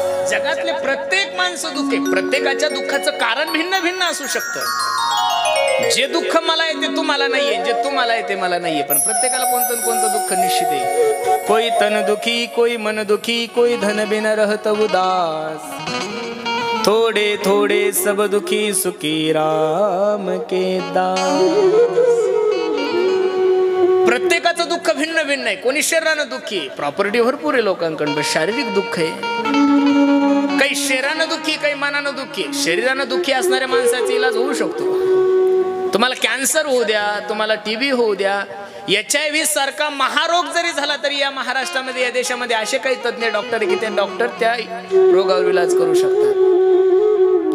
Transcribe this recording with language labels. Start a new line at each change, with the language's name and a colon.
Marathi: जगातले प्रत्येक माणसं दुःखी, प्रत्येकाच्या दुःखाचं कारण भिन्न भिन्न असू शकतं. जे दुःख मला येते तुम्हाला नाहीये, जे तुम्हाला येते मला नाहीये, पण प्रत्येकाला कोणतं कोणतं दुःख निश्चित आहे.
Hindi: कोई तन दुखी, कोई मन दुखी, कोई धन बिन रहत उदास, थोडे थोडे सब दुखी, सुखी राम के दास.
Marathi: प्रत्येकाचं दुःख भिन्न भिन्न आहे. कोणी शरीरानं दुःखी, प्रॉपर्टी भरपूर आहे लोकांकडे, पण शारीरिक दुःख आहे. काही शरीरानं दुःखी, काही मनानं दुःखी. शरीरानं दुःखी असणाऱ्या माणसाचा इलाज होऊ शकतो. तुम्हाला कॅन्सर होऊ द्या, तुम्हाला टीबी होऊ द्या, HIV सारखा महारोग जरी झाला तरी या महाराष्ट्रामध्ये, या देशामध्ये असे काही तज्ञ डॉक्टर आहे की ते डॉक्टर त्या रोगावर इलाज करू शकतात.